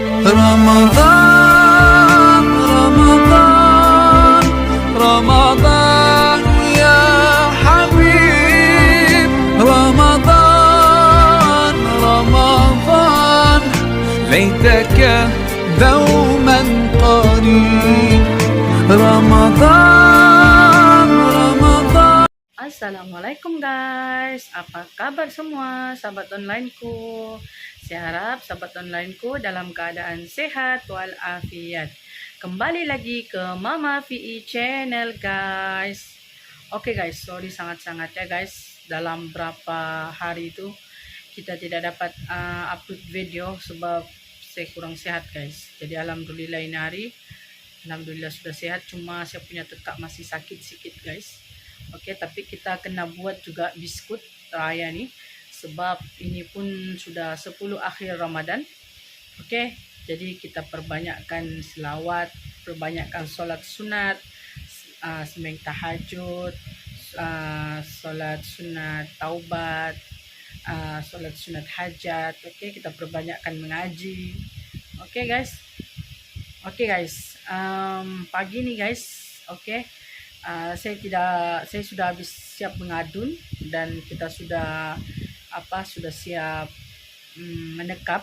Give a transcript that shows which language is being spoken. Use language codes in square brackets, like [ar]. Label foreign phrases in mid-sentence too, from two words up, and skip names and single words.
[ar] رمضان رمضان رمضان يا حبيب رمضان رمضان ليتك دوما قريب رمضان رمضان. [ms] Assalamualaikum guys, apa kabar semua sahabat onlineku? Saya harap sahabat onlineku dalam keadaan sehat walafiat. Kembali lagi ke Mama VE channel guys. Oke guys, sorry sangat-sangat ya guys, dalam berapa hari itu kita tidak dapat upload video sebab saya kurang sehat guys. Jadi alhamdulillah ini hari alhamdulillah sudah sehat, cuma saya punya tekak masih sakit sedikit guys. Oke, tapi kita kena buat juga biskut raya nih, sebab ini pun sudah 10 akhir Ramadan. Oke, jadi kita perbanyakkan selawat, perbanyakkan solat sunat, sembahyang tahajud, solat sunat taubat, solat sunat hajat. Oke, kita perbanyakkan mengaji. Oke guys, pagi nih guys. Oke. Saya sudah habis siap mengadun dan kita sudah siap menekap.